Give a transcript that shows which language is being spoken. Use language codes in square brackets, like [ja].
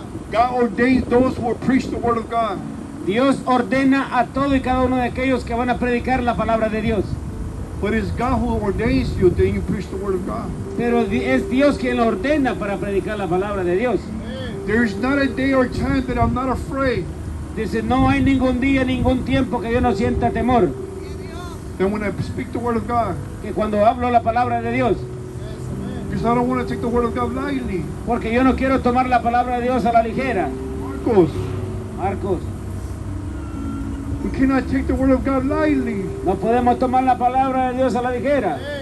[en] God ordains those who will preach the word of God. [es] Dios ordena a todo y cada uno de aquellos que van a predicar la palabra de Dios. [en] But it's God who ordains you, then you preach the word of God. [es] Pero es Dios quien lo ordena para predicar la palabra de Dios. [en] There's not a day or time that I'm not afraid. [es] Dice, no hay ningún día, ningún tiempo que yo no sienta temor. [en] And when I speak the word of God, [es] Que cuando hablo la palabra de Dios, [en] because I don't want to take the word of God lightly. [es] porque yo no quiero tomar la palabra de Dios a la ligera. [en] Marcos, [es] Marcos, [en] we cannot take the word of God lightly. [es] no podemos tomar la palabra de Dios a la ligera.